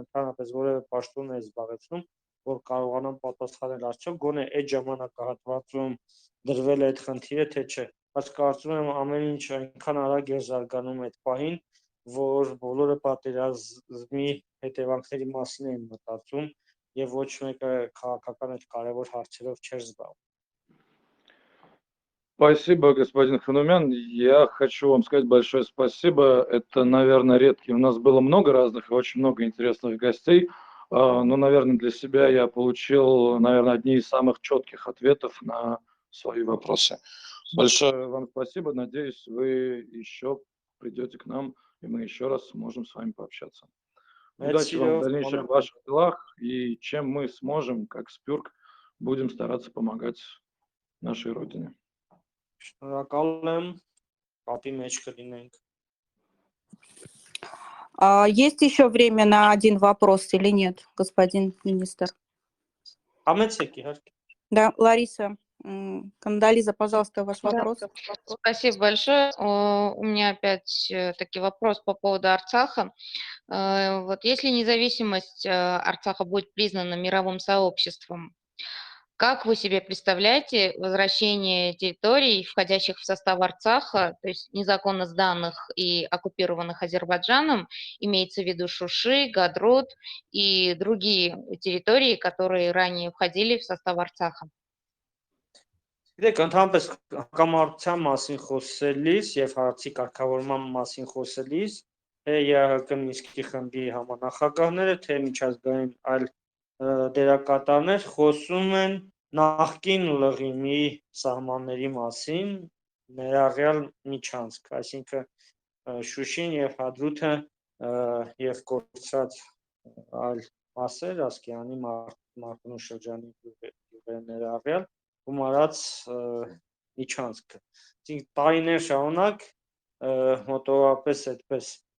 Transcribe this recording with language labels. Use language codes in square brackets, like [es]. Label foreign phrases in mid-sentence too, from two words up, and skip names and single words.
[hy] ընդհանրապես որևէ պաշտոն է զբաղեցնում, որ կարողանամ պատասխանել արդյոք գոնե այդ ժամանակահատվածում դրվել է այդ խնդիրը թե չէ, բայց կարծում եմ ամեն ինչ այնքան արագ է զարգանում այդ պահին, որ բոլորը պատերազմի հետևանքների մասին են մտածում եւ ոչ մեկը քաղաքական այդ կարևոր հարցերով չէր զբաղվում։ [ru] Спасибо, господин Ханумян. Я хочу вам сказать большое спасибо. Это, наверное, редкий. У нас было много разных и очень много интересных гостей. Но, наверное, для себя я получил, наверное, одни из самых четких ответов на свои вопросы. Большое вам спасибо. Надеюсь, вы еще придете к нам, и мы еще раз сможем с вами пообщаться. Удачи вам в дальнейших ваших делах. И чем мы сможем, как Спюрк, будем стараться помогать нашей Родине. [hy] Շնորհակալ եմ, կապի մեջ կլինենք։ [ru] Есть еще время на один вопрос или нет, господин министр? [hy] Համեցեք իհարկե։ [ru] Да, Лариса, Кандализа, пожалуйста, ваш вопрос. Спасибо большое. У меня опять таки вопрос по поводу Арцаха. Вот если независимость Арцаха будет признана мировым сообществом, как вы себе представляете возвращение территорий, входящих в состав Арцаха, то есть незаконно сданных и оккупированных Азербайджаном, имеется в виду Шуши, Гадрут и другие территории, которые ранее входили в состав Арцаха? [hy] Գիտեք, ընդհանրապես հակամարտության մասին խոսելիս եւ հարցի կարգավորման մասին խոսելիս, թե ԵԱՀԿ Մինսկի խմբի համանախագահները, թե միջազգային այլ դերակատարներ խոսում են նախկին լղիմի սահմանների մասին ներառյալ միջանցք, այսինքն Շուշին եւ Հադրութը եւ կորցրած այլ մասեր Ասկերանի Մարտունու շրջանի գյուղեր ներառյալ գումարած միջանցքը։ Այսինքն տարիներ շարունակ մոտավորապես այդպես